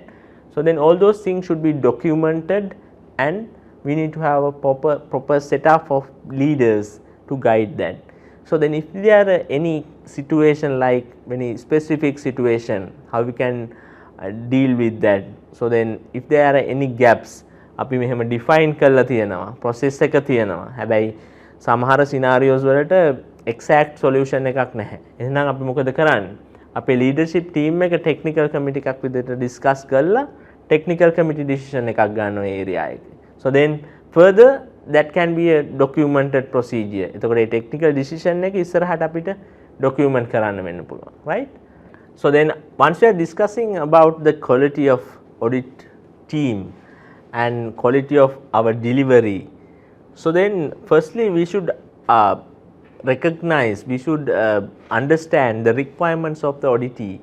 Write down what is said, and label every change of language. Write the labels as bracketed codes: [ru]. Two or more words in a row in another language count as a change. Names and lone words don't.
[en] So then all those things should be documented, and we need to have a proper setup of leaders to guide that. So then if there are any situation, like any specific situation, how we can deal with that. So then if there are any gaps, [si] අපි මෙහෙම define කරලා තියෙනවා, process එක තියෙනවා, හැබැයි සමහර scenarios වලට [en] exact solution [si] එකක් නැහැ. එහෙනම් අපි මොකද කරන්නේ? අපේ [en] leadership team [si] එක [en] technical committee [si] එකක් විදිහට discuss කරලා [en] technical committee decision [si] එකක් ගන්න ඔය area එකේ. [en] So then further that can be a documented procedure. [si] එතකොට මේ [en] technical decision [si] එක ඉස්සරහට අපිට document කරන්න වෙන්න පුළුවන්, [en] right? So then once we are discussing about the quality of audit team and quality of our delivery, so then firstly we should recognize, we should understand the requirements of the auditee.